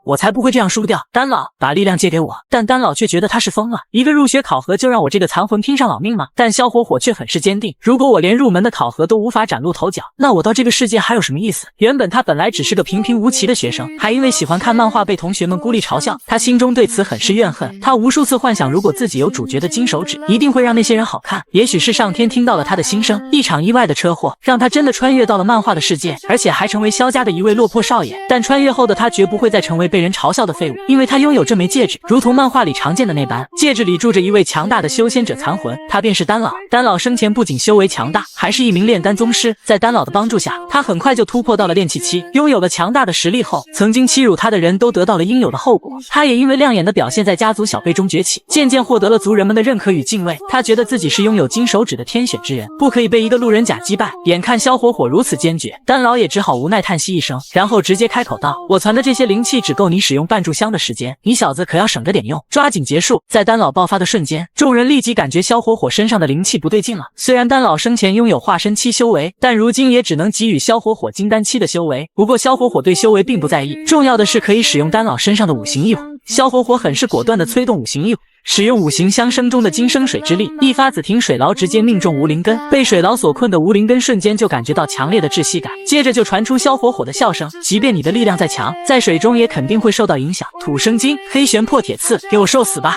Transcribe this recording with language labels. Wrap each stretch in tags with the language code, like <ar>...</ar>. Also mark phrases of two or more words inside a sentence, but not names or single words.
<zh>我才不會這樣輸掉！丹老，把力量借給我！” 但丹老卻覺得他是瘋了，一個入學考核就讓我這個殘魂拼上老命嗎？但蕭火火卻很是堅定，如果我連入門的考核都無法嶄露頭角，那我到這個世界還有什麼意思？原本他本來只是個平平無奇的學生，還因為喜歡看漫畫被同學們孤立嘲笑，他心中對此很是怨恨。他無數次幻想，如果自己有主角的金手指，一定會讓那些人好看。也許是上天聽到了他的心聲，一場意外的車禍讓他真的穿越到了漫畫的世界，而且還成為蕭家的一位落魄少爺。但穿越後的他絕不會再成為被人嘲笑的廢物，因為他擁有這枚戒指，如同漫畫裡常見的那般，戒指裡住着一位強大的修仙者殘魂，他便是丹老。丹老生前不僅修為強大，還是一名煉丹宗師。在丹老的幫助下，他很快就突破到了炼气期，擁有了強大的實力後，曾經欺辱他的人都得到了應有的後果。他也因為亮眼的表現在家族小輩中崛起，漸漸獲得了族人們的認可與敬畏。他覺得自己是擁有金手指的天選之人，不可以被一个路人甲擊敗。眼看蕭火火如此堅決，丹老也只好無奈嘆息一聲，然後直接開口道：“我傳的這些靈氣只夠你使用半炷香的時間，你小子可要省着點用，抓緊結束。” 在丹老爆發的瞬間，眾人立即感覺蕭火火身上的靈氣不對勁了。雖然丹老生前擁有化身期修為，但如今也只能給予蕭火火金丹期的修為。不過蕭火火對修為並不在意，重要的是可以使用丹老身上的五行異火。萧火火很是果斷地催动五行一火，使用五行相生中的金生水之力，一发紫庭水牢直接命中无灵根。被水牢所困的无灵根瞬间就感觉到强烈的窒息感，接着就传出萧火火的笑声。即便你的力量再强，在水中也肯定会受到影响。土生金，黑旋破铁刺，给我受死吧！</zh>